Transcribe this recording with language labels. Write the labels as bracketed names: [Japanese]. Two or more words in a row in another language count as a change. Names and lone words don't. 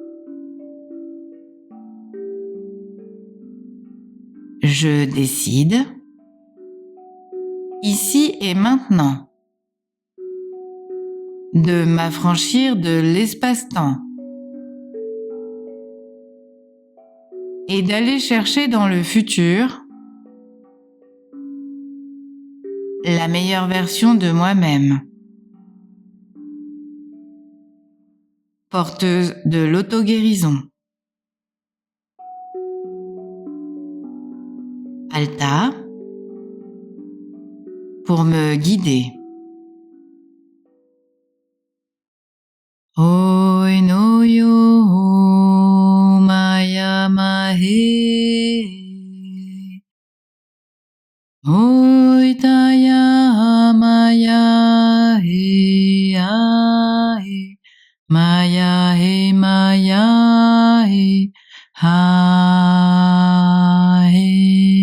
[French] Je décide, ici et maintenant, de m'affranchir de l'espace-temps et d'aller chercher dans le futur la meilleure version de moi-même. Porteuse de l'auto-guérison. Alta pour me guider. Oi no yo maya mahe. Oi taya maya he ae. Maya he maya he ha he.